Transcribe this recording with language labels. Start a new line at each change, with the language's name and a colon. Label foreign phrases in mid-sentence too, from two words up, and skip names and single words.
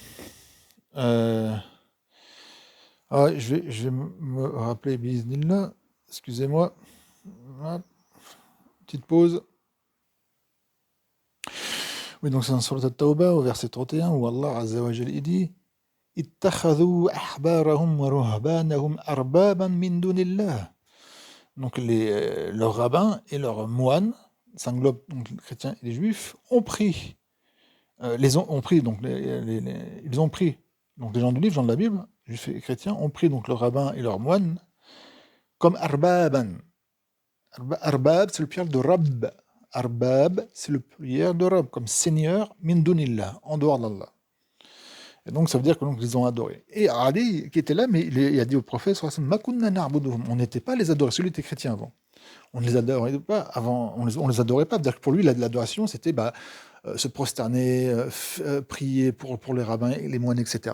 French: Je vais me rappeler biiznillah. Excusez-moi. Petite pause. Oui, donc c'est dans Surat at-Tawba, au verset 31, où Allah
Arabic: عز وجل
French: dit
Arabic: اتخذوا أحبارهم ورهبانهم أربابا من دون الله.
French: Donc leurs rabbins et leurs moines, ça englobe donc les chrétiens et les juifs, ont pris, ils ont pris, donc les gens du livre, les gens de la Bible, juifs et chrétiens, ont pris donc leurs rabbins et leurs moines comme arbaban. Arbab, c'est le pluriel de Rabb. Arbab, c'est le pluriel de Rabb, comme Seigneur,
Arabic: من دون الله,
French: en dehors d'Allah. Et donc ça veut dire que donc, ils ont adoré. Et Ali, qui était là, mais il a dit au prophète, on n'était pas les adorer, celui était chrétien avant. On ne les adorait pas avant, on les adorait pas. C'est-à-dire que pour lui, l'adoration, c'était se prosterner, prier pour les rabbins, les moines, etc.